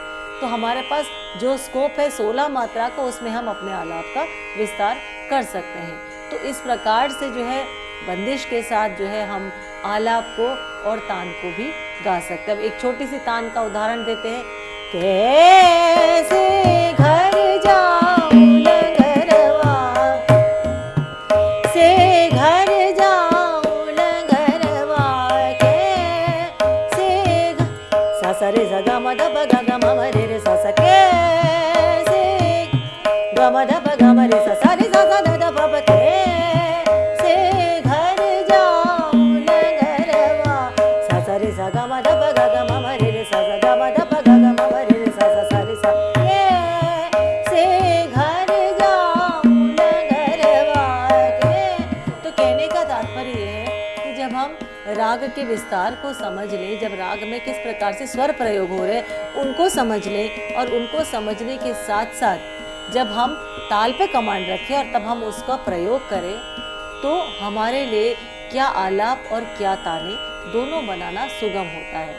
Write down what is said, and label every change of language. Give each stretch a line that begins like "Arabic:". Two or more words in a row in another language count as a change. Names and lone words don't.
Hindi: तो हमारे पास जो स्कोप है 16 मात्रा का, उसमें हम अपने आलाप का विस्तार कर सकते हैं। तो इस प्रकार से जो है बंदिश के साथ जो है हम आलाप को और तान को भी गा सकते हैं। अब एक छोटी सी तान का उदाहरण देते हैं। कैसे घर जाऊं नगरवा से घर जाऊं नगरवा कैसे सा सा रे सा गा म ध प गा ग म म रे रे सा सा कैसे ग म ध प ग म रे सा सा रे सा सा ध ध प प कैसे घर जाऊं नगरवा सा सा रे सा गा म ध प गा ग म म रे रे सा सा गा म ध प गा ग म म रे रे सा सा सा रे सा कैसे घर जाऊं नगरवा के। तो कहने का तात्पर्य ये है कि जब हम राग के विस्तार को समझ लें, जब राग में किस प्रकार से स्वर प्रयोग हो रहे हैं उनको समझ लें, और उनको समझने के साथ साथ जब हम ताल पे कमांड रखें और तब हम उसका प्रयोग करें, तो हमारे लिए क्या आलाप और क्या ताने दोनों बनाना सुगम होता है।